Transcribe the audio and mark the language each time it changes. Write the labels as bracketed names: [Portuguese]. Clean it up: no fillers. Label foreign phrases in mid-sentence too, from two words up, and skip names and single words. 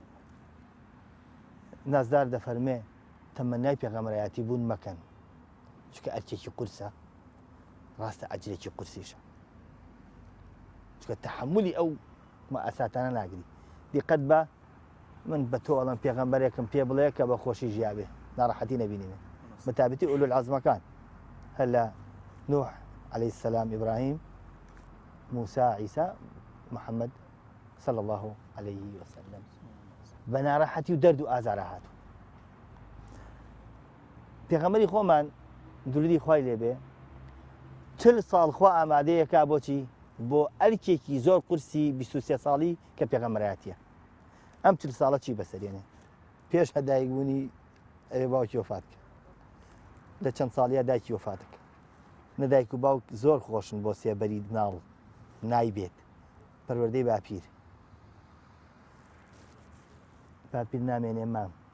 [Central Kurdish] نازدار دەفەرمێ تەمەنای پێغەمبەرایەتی بوون مەکەن چکە ئەرکێکی قورسە ڕاستە ئەجرێکی قورسیشە چکە تەحملی ئەو ئەساتانە ناگری دیقەت بە من بە تۆ ئەڵم پێغەمبەرێکم پێ بڵێ کە بە خۆشی ژیابێ ناڕەحەتی نەبینێ بەتابەتی ئولو العەزمەکان هەر لە نوح [Arabic] عليه السلام إبراهيم موسى عيسى محمد صلى الله عليه وسلم [Central Kurdish] بناڕەحەتی و دەرد و ئازارە هاتوو پێغەمبەری خۆمان درودی خوای لێبێ 40 ساڵ خوا ئامادەیەکا بۆچی بۆ ئەرکێکی زۆر قورسی 23 ساڵی کە پێغەمبەرایەتیە ئەم 40 ساڵە چی بەسەرێنێ پێش هەدایکبوونی ئەوێ باوکی وفات کرد لە چەند ساڵیە دایکی وفات کرد نەدایک و باوک زۆر خۆشن بۆ سێبەری ناڵ نایبێت پەروەردەی باپیر نامێنێ مام